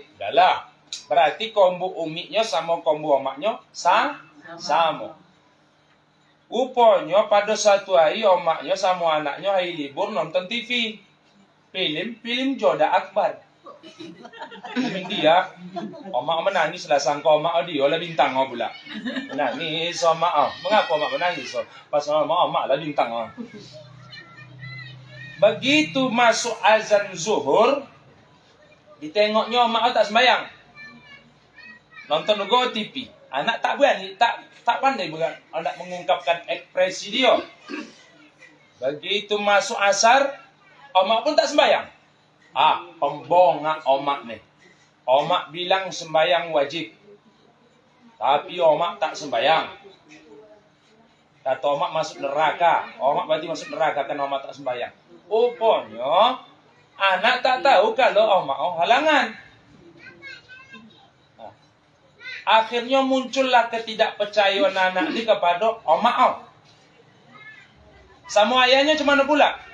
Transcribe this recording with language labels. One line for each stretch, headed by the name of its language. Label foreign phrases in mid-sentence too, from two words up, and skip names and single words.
Malay: Udahlah, berarti kombo uminya sama kombo omaknya sama. Rupanya pada satu hari omaknya sama anaknya hari libur nonton TV, film Joda Akbar. Dia, omak menangis lah sangka omak dia lah bintang pula. Menangis omak. Mengapa omak menangis? Pas omak lah bintang. Begitu masuk azan zuhur, ditengoknya omak tak sembahyang. nonton Go TV. Anak tak berani, tak pandai anak mengungkapkan ekspresi dia. Begitu masuk asar, omak pun tak sembahyang. Pembongak omak nih. Omak bilang sembahyang wajib. Tapi omak tak sembahyang. Kata omak masuk neraka. Omak berarti masuk neraka karena omak tak sembahyang. Rupanya anak tak tahu kalau omak halangan. Akhirnya muncullah ketidakpercayaan anak ini kepada omak. Sama ayahnya cuma pula.